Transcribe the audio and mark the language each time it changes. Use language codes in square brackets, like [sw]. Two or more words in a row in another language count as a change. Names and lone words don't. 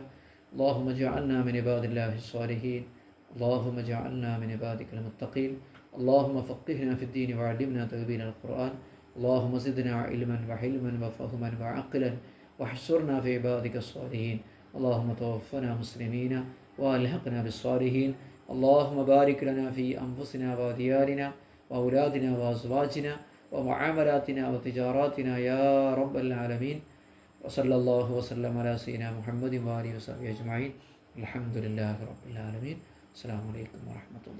[ar] اللهم اجعلنا من عباد الله الصالحين. اللهم اجعلنا من عبادك المتقين. اللهم فقهنا في الدين وعلمنا تأويل القرآن. اللهم زدنا علما وحلما وفهما وعقلا واحشرنا في عبادك الصالحين. اللهم توفنا مسلمين وألحقنا بالصالحين. اللهم بارك لنا في أنفسنا وديارنا وأولادنا وأزواجنا ومعاملاتنا وتجاراتنا يا رب العالمين. وصلى الله وسلم على سيدنا محمد وآله وصحبه أجمعين. الحمد لله رب العالمين. السلام عليكم ورحمة الله.